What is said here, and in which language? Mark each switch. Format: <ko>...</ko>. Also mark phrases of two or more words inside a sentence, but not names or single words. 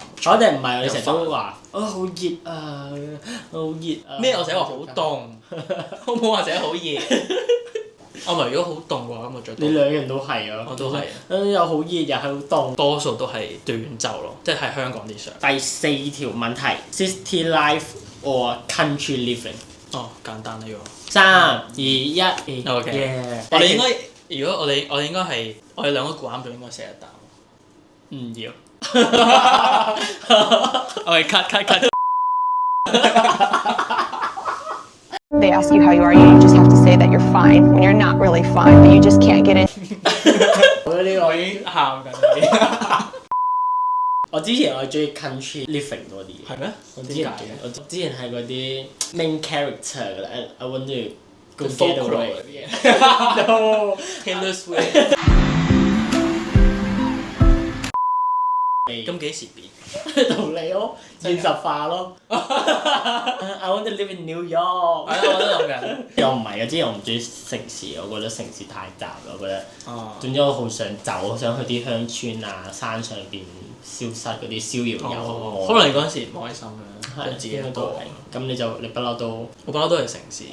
<yue>我哋唔係，你成日都話好熱啊，好熱啊。咩？我成日話好凍，我冇話成日好熱。我咪如果好凍嘅話，咁我着。你兩樣都係啊。我都係。又好熱又係好凍。多數都係短袖咯，即係香港啲相。第4條問題 ，</yue> <en>city life or country living？</en> <yue>哦，簡單呢個。 3、2、1。 OK。 Yeah。我哋應該如果我哋應該係我哋兩個估啱咗，應該寫一答。唔要。我哋 cut。</yue> <en>They ask you how you are, you just have to say that you're fine when you're not really fine, but you just can't get in.</en> <yue>我覺得呢個我已經喊緊。我之前我係中意</yue> <en>country living</en> <yue>多啲嘅。係咩？我之前點解嘅？我之前係嗰啲</yue> <en>main character</en> <yue>㗎啦 ，</yue> <en>I want to go The get folklore away</en> <yue>嗰啲嘢。 No Taylor Swift。咁幾時變？同你咯，現實化咯。</yue> <en>I want to live in New York。</en> <yue>係啊，我都諗緊。又唔係啊！之前我唔中意城市，我覺得城市太雜啦。我覺得，哦。總之我好想走，想去啲鄉村啊、山上邊消失嗰啲逍遙遊。可能你嗰陣時唔開心嘅，係將自己一個。都係。咁你不嬲都我不嬲都係城市。</yue>